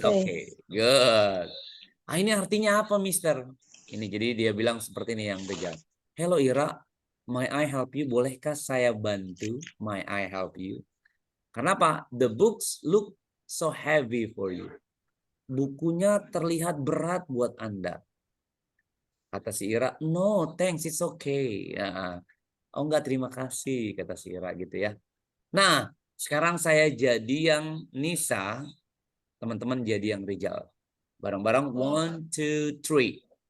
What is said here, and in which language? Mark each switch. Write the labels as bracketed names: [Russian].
[Indonesian] okay. Good. Ini artinya apa, Mister? Ini jadi dia bilang seperti ini yang Rijal. [English] Hello Ira, may I help you? [Indonesian] Bolehkah saya bantu? [English] May I help you? [Indonesian] Kenapa? [English] The books look so heavy for you. [Indonesian] Bukunya terlihat berat buat Anda. Kata si Ira, [English] no thanks, it's okay. [Indonesian] Ya. Oh enggak, terima kasih, kata si Ira gitu ya. Nah, sekarang saya jadi yang Nisa, teman-teman jadi yang Rijal. Bareng-bareng, 1, 2, 3.